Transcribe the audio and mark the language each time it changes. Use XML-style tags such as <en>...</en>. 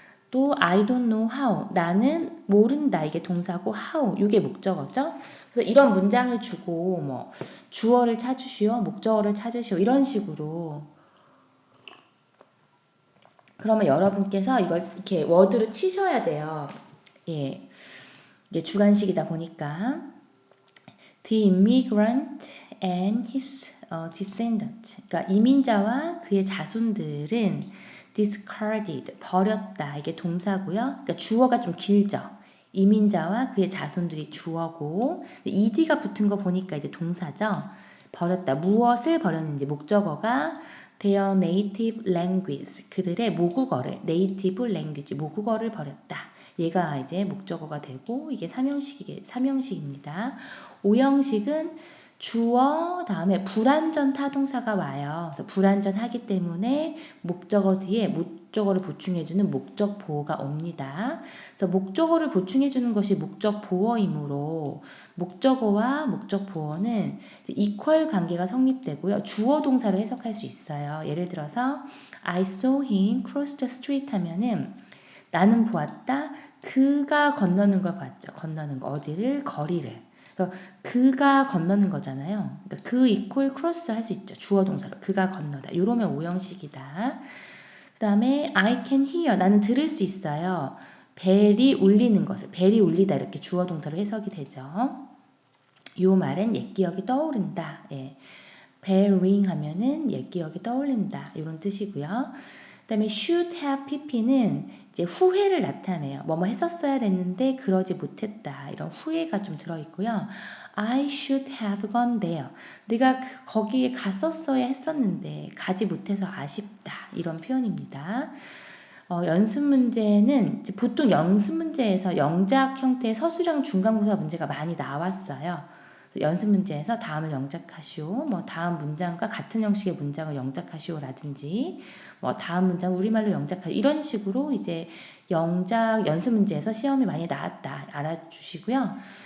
<ko>또</ko> <en>I don't know how</en> <ko>나는 모른다 이게 동사고 how 이게 목적어죠. 그래서 이런 문장을 주고 뭐 주어를 찾으시오, 목적어를 찾으시오 이런 식으로, 그러면 여러분께서 이걸 이렇게 워드로 치셔야 돼요. 예, 이게 주관식이다 보니까</ko> <en>The immigrant and his descendant.</en> <ko>그러니까 이민자와 그의 자손들은 discarded, 버렸다. 이게 동사고요. 그러니까 주어가 좀 길죠. 이민자와 그의 자손들이 주어고, ed가 붙은 거 보니까 이제 동사죠. 버렸다. 무엇을 버렸는지 목적어가</ko> <en>their native language.</en> <ko>그들의 모국어를, native language, 모국어를 버렸다. 얘가 이제 목적어가 되고, 이게 3형식입니다. 5형식은 주어 다음에 불완전 타동사가 와요. 그래서 불완전하기 때문에 목적어 뒤에 목적어를 보충해주는 목적 보어가 옵니다. 그래서 목적어를 보충해주는 것이 목적 보어이므로 목적어와 목적 보어는 이퀄 관계가 성립되고요. 주어 동사로 해석할 수 있어요. 예를 들어서</ko> <en>I saw him cross the street</en> <ko>하면은 나는 보았다. 그가 건너는 걸 봤죠. 건너는 거 어디를? 거리를. 그러니까 그가 건너는 거잖아요. 그러니까 그 이퀄 크로스 할 수 있죠. 주어 동사로 그가 건너다. 이러면 5형식이다. 그 다음에</ko> <en>I can hear</en> <ko>나는 들을 수 있어요. 벨이 울리는 것을 벨이 울리다 이렇게 주어 동사로 해석이 되죠. 요 말은 옛 기억이 떠오른다. 예. 벨 링 하면은 옛 기억이 떠올린다. 이런 뜻이고요. 그다음에 should have pp는 이제 후회를 나타내요. 뭐뭐 했었어야 됐는데 그러지 못했다. 이런 후회가 좀 들어있고요.</ko> <en>I should have gone there.</en> <ko>내가 거기에 갔었어야 했었는데 가지 못해서 아쉽다. 이런 표현입니다. 연습 문제는 보통 연습 문제에서 영작 형태의 서술형 중간고사 문제가 많이 나왔어요. 연습 문제에서 다음을 영작하시오, 뭐 다음 문장과 같은 형식의 문장을 영작하시오라든지, 뭐 다음 문장 우리말로 영작하시오 이런 식으로 이제 영작 연습 문제에서 시험이 많이 나왔다 알아주시고요.</ko>